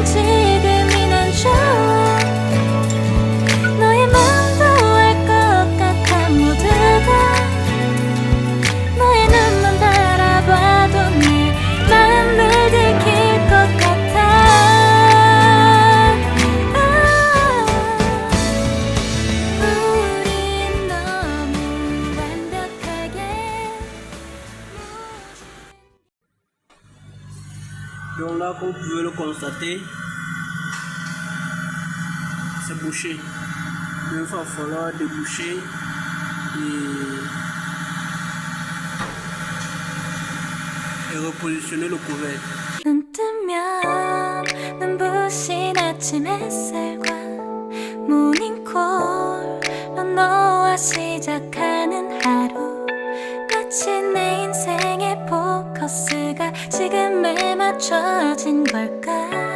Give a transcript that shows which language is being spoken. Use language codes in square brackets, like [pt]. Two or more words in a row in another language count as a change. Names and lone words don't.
[ko] 지금이 난 좋아 너의 마음도 알 것 같아 모두 다 너의 눈만 바라봐도 내 마음을 들킬 것 같아 우린 너무 완벽하게 [fr] Donc là, comme vous pouvez le constater, c'est bouché. Il va falloir déboucher et repositionner le couvercle. [ko] 눈 뜨면 아침 햇살과 모닝콜로 너와 시작하는 하루 마치 내 인생의 포커스가 지금에 맞춰진 걸까